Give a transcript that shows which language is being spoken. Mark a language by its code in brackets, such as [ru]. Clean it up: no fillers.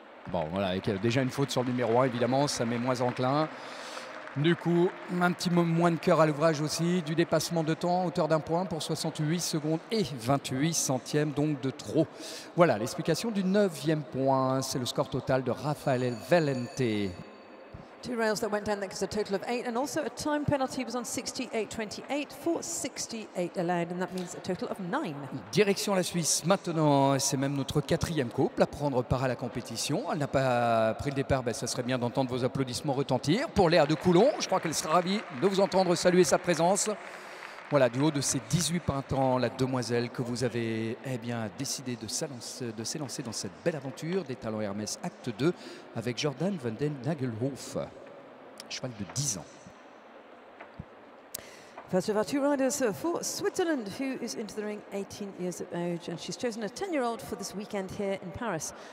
[fr] Bon, voilà, avec déjà une faute sur le numéro 1, évidemment, ça met moins enclin. Du coup, un petit moins de cœur à l'ouvrage aussi, du dépassement de temps, hauteur d'un point pour 68 secondes et 28 centièmes, donc de trop. Voilà, l'explication du 9e point, c'est le score total de Raphaël Valente. [en] 2 rails that went down, that gives a total of 8, and also a time penalty was on 68.28 for 68 allowed, and that means a total of 9. [fr] Direction la Suisse maintenant, c'est même notre 4e couple à prendre part à la compétition. Elle n'a pas pris le départ, ça serait bien d'entendre vos applaudissements retentir. Pour Léa de Coulon, je crois qu'elle sera ravie de vous entendre saluer sa présence. Voilà, du haut de ses 18 printemps, la demoiselle que vous avez décidé de s'élancer dans cette belle aventure des talents Hermès Acte 2 avec Jordan van den Nagelhof, cheval de 10 ans. [en] First of our 2 riders for Switzerland, who is into the ring 18 years of age, and she's chosen a 10-year-old for this weekend here in Paris.